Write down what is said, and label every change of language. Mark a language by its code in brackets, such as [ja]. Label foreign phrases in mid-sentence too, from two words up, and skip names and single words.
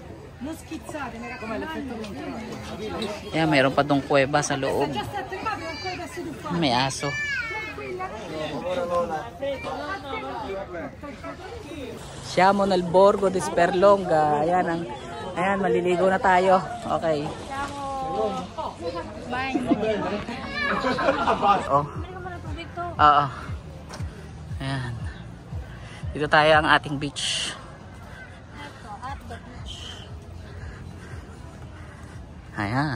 [tl] Yan, mayroon pa tong kuweba sa loob. May aso. [it] Siamo nel Borgo di Sperlonga. [tl] Ayan, ayan, maliligo na tayo. Okay. Oh. Oo. Ayan. Dito tayo ang ating beach. Ayan.